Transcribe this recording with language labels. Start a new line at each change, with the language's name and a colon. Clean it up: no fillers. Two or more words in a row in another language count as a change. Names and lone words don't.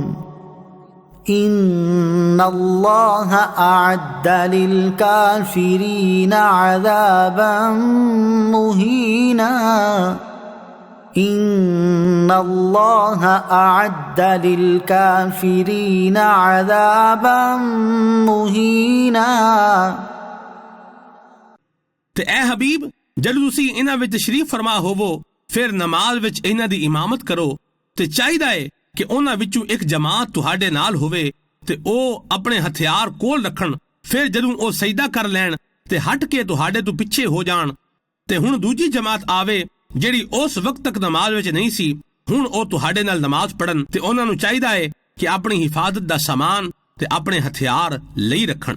Arabic: إن الله أعد للكافرين عذابا مهينا إن الله أعد للكافرين عذابا مهينا।
Punjabi: ਤੇ ਏ ਹਬੀਬ ਜਦ ਤੁਸੀਂ ਇਹਨਾਂ ਵਿੱਚ ਤਸ਼ਰੀਫ਼ ਫ਼ਰਮਾ ਹੋਵੋ ਫਿਰ ਨਮਾਜ਼ ਵਿੱਚ ਇਹਨਾਂ ਦੀ ਇਮਾਮਤ ਕਰੋ ਤੇ ਚਾਹੀਦਾ ਹੈ ਕਿ ਉਹਨਾਂ ਵਿੱਚੋਂ ਇੱਕ ਜਮਾਤ ਤੁਹਾਡੇ ਨਾਲ ਹੋਵੇ ਤੇ ਓ ਅਪਣੇ ਹਥਿਆਰ ਕੋਲ ਰੱਖਣ। ਫਿਰ ਜਦੋਂ ਓ ਸਜਦਾ ਕਰ ਲੈਣ ਤੇ ਹਟ ਕੇ ਤੁਹਾਡੇ ਤੋਂ ਪਿੱਛੇ ਹੋ ਜਾਣ ਤੇ ਹੁਣ ਦੂਜੀ ਜਮਾਤ ਆਵੇ ਜਿਹੜੀ ਉਸ ਵਕਤ ਤੱਕ ਨਮਾਜ਼ ਵਿੱਚ ਨਹੀਂ ਸੀ ਹੁਣ ਓ ਤੁਹਾਡੇ ਨਾਲ ਨਮਾਜ਼ ਪੜ੍ਹਨ ਤੇ ਉਹਨਾਂ ਨੂੰ ਚਾਹੀਦਾ ਹੈ ਕਿ ਅਪਣੀ ਹਿਫ਼ਾਜ਼ਤ ਦਾ ਸਾਮਾਨ ਤੇ ਅਪਣੇ ਹਥਿਆਰ ਲਈ ਰੱਖਣ।